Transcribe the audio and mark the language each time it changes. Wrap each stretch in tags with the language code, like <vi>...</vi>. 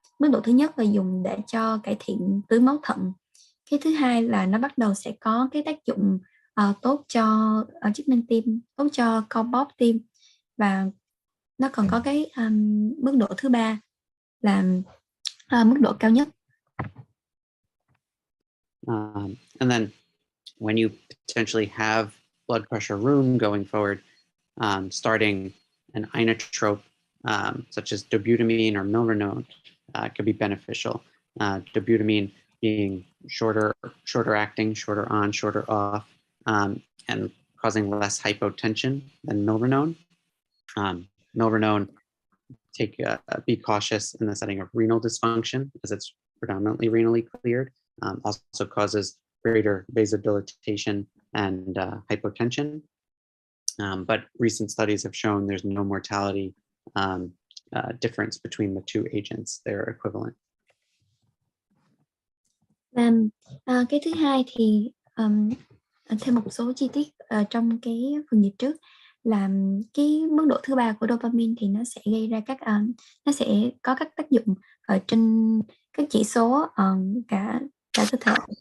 <vi>Mức độ thứ nhất là dùng để cho cải thiện tưới máu thận. Cái thứ hai là nó bắt đầu sẽ có cái tác dụng tốt cho chức năng tim, tốt cho co bóp tim, và nó còn có cái mức độ thứ 3 là mức độ cao nhất.</vi> <en>And then when you potentially have blood pressure room going forward, starting an inotrope such as dobutamine or milrinone could be beneficial. Dobutamine being shorter acting, shorter on, shorter off, and causing less hypotension than milrinone. Milrinone, be cautious in the setting of renal dysfunction, as it's predominantly renally cleared. Also causes greater vasodilatation and hypotension. But recent studies have shown there's no mortality difference between the two agents. They're equivalent.</en> <vi>Cái thứ hai thì thêm một số chi tiết trong cái phần dịch trước là cái mức độ thứ 3 của dopamine thì nó sẽ gây ra nó sẽ có các tác dụng ở trên các chỉ số cả cơ thể.</vi>